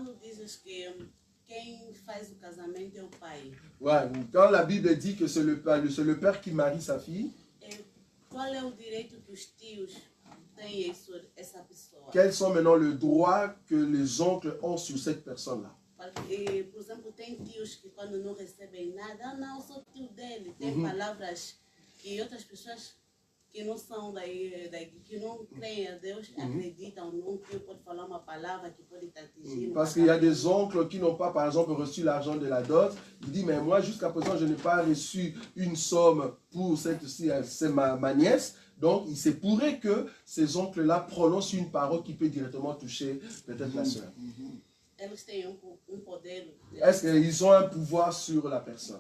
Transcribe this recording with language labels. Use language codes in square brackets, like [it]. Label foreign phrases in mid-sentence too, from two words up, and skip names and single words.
[fr] Ouais, quand la Bible dit que c'est le père qui marie sa fille. Quels sont maintenant les droits que les oncles ont sur cette personne-là? [pt] Por exemplo, tem tios que quando não recebem nada, não, eu sou tio dele. Tem palavras que outras pessoas que não são que não creem a Deus, acreditam num tio pode falar uma palavra que pode te atingir. [fr] Parce qu'il y a des oncles qui n'ont pas, par exemple, reçu l'argent de la dot. Il dit, mais moi, jusqu'à présent, je n'ai pas reçu une somme pour c'est ma nièce. Donc, il se pourrait que ces oncles-là prononcent une parole qui peut directement toucher peut-être la sœur. Est-ce qu'ils ont un pouvoir sur la personne?